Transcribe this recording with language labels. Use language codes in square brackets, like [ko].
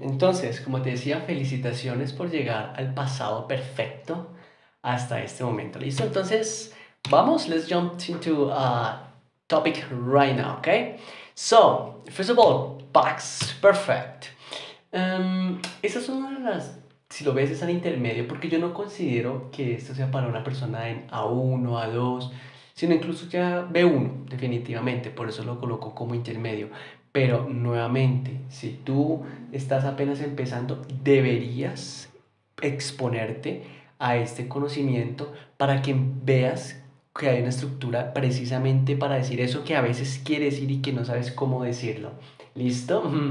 [es] Entonces, como te decía, felicitaciones por llegar al pasado perfecto hasta este momento. ¿Listo? Entonces, vamos, [en] let's jump into a topic right now, okay? So, first of all, past perfect. [es] Esa es una de las, si lo ves, es al intermedio, porque yo no considero que esto sea para una persona en A1, A2, sino incluso ya B1, definitivamente, por eso lo coloco como intermedio. Pero nuevamente, si tú estás apenas empezando, deberías exponerte a este conocimiento para que veas que hay una estructura precisamente para decir eso que a veces quieres decir y que no sabes cómo decirlo. ¿Listo?